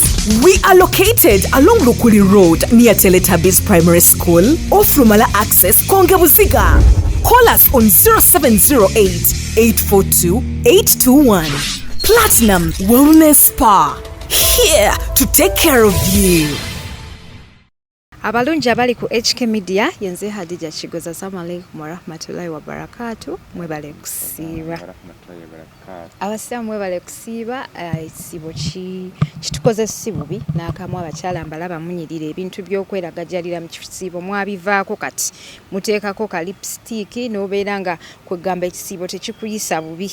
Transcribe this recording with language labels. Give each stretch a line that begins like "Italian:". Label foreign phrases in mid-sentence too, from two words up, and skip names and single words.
English: We are located along Lukuli Road near Teletubbies Primary School, off Lumala Access, Kongebuziga. Call us on 0708 842 821. Platinum Wellness Spa, here to take care of you.
Ganda: Abalungi abali ku HK Media yenze Hadija Kigoza.
Arabic: السلام عليكم ورحمة الله وبركاته.
Ganda: Mwebale kusiiba. Abasiramu mwebale kusiiba. Isibo kitukoze sibubi n'akamu abakyala mbalaba munyirira ebintu by'okweragajalira mu kisiibo mwabivaako kati muteekako ka lipstick n'obeera nga kwegamba ekisiibo tekikuyisa bubi.